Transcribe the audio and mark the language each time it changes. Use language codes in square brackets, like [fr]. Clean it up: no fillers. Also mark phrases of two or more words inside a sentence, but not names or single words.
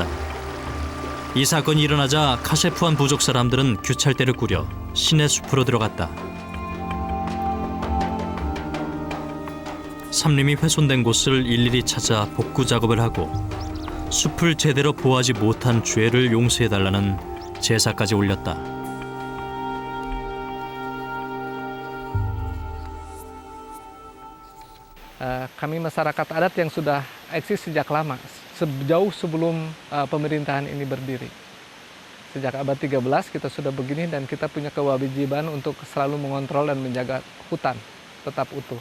[ko] 이 사건이 일어나자 카세프안 부족 사람들은 규찰대를 꾸려 신의 숲으로 들어갔다. 산림이 훼손된 곳을 일일이 찾아 복구 작업을 하고 숲을 제대로 보호하지 못한 죄를 용서해달라는 제사까지 올렸다. [id] Kami masyarakat adat yang sudah eksis sejak lama, sejauh sebelum pemerintahan ini berdiri. Sejak abad 13 kita sudah begini dan kita punya kewajiban untuk selalu mengontrol dan menjaga hutan tetap utuh.